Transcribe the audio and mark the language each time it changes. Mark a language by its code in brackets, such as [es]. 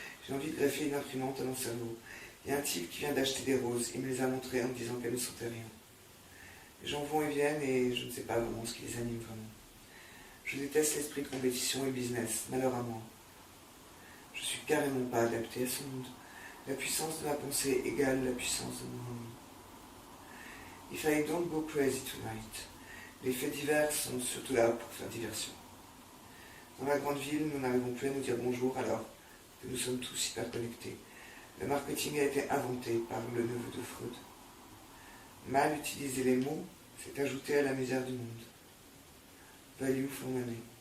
[fr] J'ai envie de greffer une imprimante à mon cerveau. Il y a un type qui vient d'acheter des roses, il me les a montrées en me disant qu'elles ne sentaient rien. Les gens vont et viennent et je ne sais pas vraiment ce qui les anime vraiment. Je déteste l'esprit de compétition et le business, malheur à moi. Je suis carrément pas adapté à ce monde. La puissance de ma pensée égale la puissance de mon ennui. [en] If I don't go crazy tonight. [fr] Les faits divers sont surtout là pour faire diversion. Dans la grande ville, nous n'arrivons plus à nous dire bonjour alors que nous sommes tous hyper connectés. Le marketing a été inventé par le neveu de Freud. Mal utiliser les mots, c'est ajouter à la misère du monde. [en] Value for money.